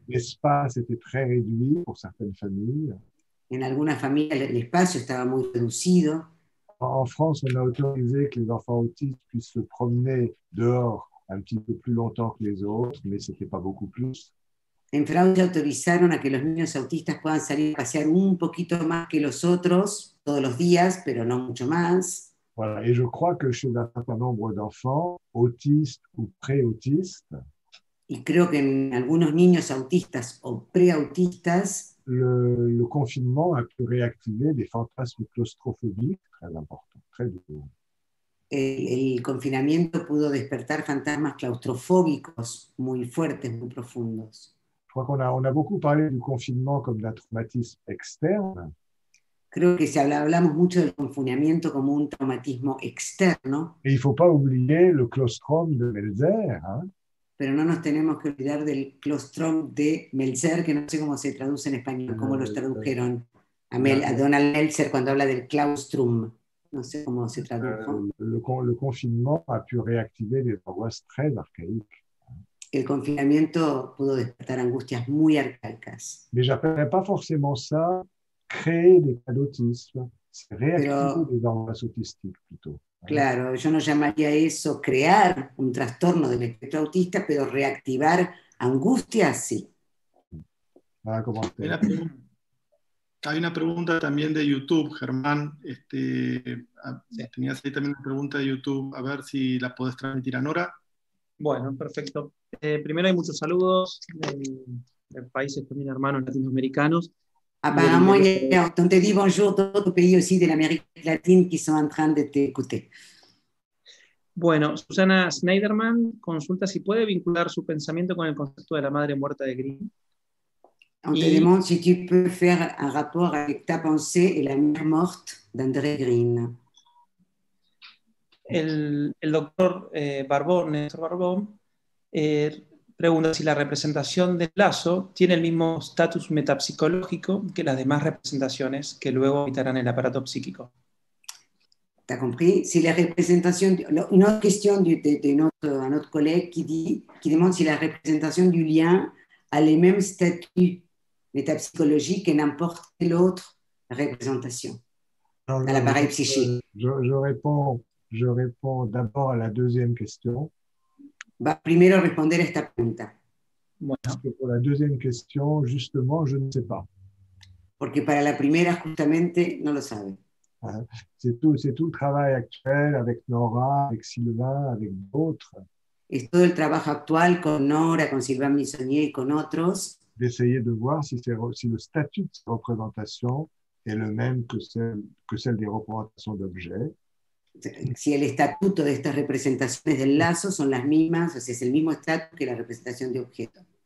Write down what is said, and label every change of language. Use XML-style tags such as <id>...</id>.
<fr>L'espace était très réduit pour certaines familles.</fr> <es>En algunas familias el espacio estaba muy reducido.</es> <fr>En France, on a autorisé que les enfants autistes puissent se promener dehors un petit peu plus longtemps que les autres, mais ce n'était pas beaucoup plus.</fr> <es>En Francia autorizaron a que los niños autistas puedan salir a pasear un poquito más que los otros todos los días, pero no mucho más.</es> <fr>Voilà. Et je crois que chez un certain nombre d'enfants, autistes ou pré-autistes,</fr> <es>Y creo que en algunos niños autistas o preautistas,</es> <fr>le confinement a pu réactiver des fantasmes claustrophobiques très importants, très douloureux.</fr> <es>el confinamiento pudo despertar fantasmas claustrofóbicos muy fuertes, muy profundos.</es> <fr>Je crois on a beaucoup parlé du confinement comme d'un traumatisme externe.</fr> <es>Creo que hablamos mucho del confinamiento como un traumatismo externo.</es> <fr>Et il ne faut pas oublier le claustrum de Melzer. Hein.</fr> <es>Pero no nos tenemos que olvidar del claustrum de Meltzer, que no sé cómo se traduce en español, cómo los tradujeron a Donald Meltzer cuando habla del claustrum. No sé cómo se tradujo.</es> <fr>Le confinement a pu réactiver des angoisses très archaïques.</fr> <es>El confinamiento pudo despertar angustias muy arcaicas.</es> <fr>Mais je n'appellerais pas forcément ça créer des cas d'autisme, c'est réactiver des angoisses autistiques plutôt.</fr> <es>Claro, yo no llamaría eso crear un trastorno del espectro autista, pero reactivar angustias, sí.</es> <fr>Voilà comment</fr> <es>hay una pregunta también de YouTube, Germán. Tenías ahí también una pregunta de YouTube, a ver si la podés transmitir a Nora. Bueno, perfecto. Primero hay muchos saludos de países también hermanos latinoamericanos.</es> <fr>Apparemment, on te dit bonjour d'autres pays aussi de l'Amérique latine qui sont en train de t'écouter.</fr> <es>Bueno, Susana Schneiderman consulta si puede vincular su pensamiento con el concepto de la madre muerta de Green.</es> <fr>On te demande si tu peux faire un rapport avec ta pensée et la mère morte d'André Green.</fr> <es>El doctor Barbón, Néstor Barbón, pregunta si la representación del lazo tiene el mismo estatus metapsicológico que las demás representaciones que luego habitarán el aparato psíquico. ¿T'as compris? Si la representación,</es> <fr>une autre question un autre collègue qui demande si la représentation du lien a les mêmes statuts métapsychologiques que n'importe quelle autre représentation dans l'appareil psychique. Je réponds d'abord à la deuxième question.</fr> <es>Va primero responder a esta pregunta. Bueno.</es> <fr>Parce que pour la deuxième question, justement, je ne sais pas.</fr> <es>Porque para la primera, justamente, no lo sabe.</es> <fr>C'est tout le travail actuel avec Nora, avec Sylvain, avec d'autres.</fr> <es>Es todo el trabajo actual con Nora, con Sylvain Missonnier y con otros.</es> <fr>D'essayer de voir si le statut de ces représentations est le même que celle des représentations d'objets.</fr> <es>si el estatuto de estas representaciones del lazo son las mismas, o sea, es el mismo estatus que la representación de objeto.</es>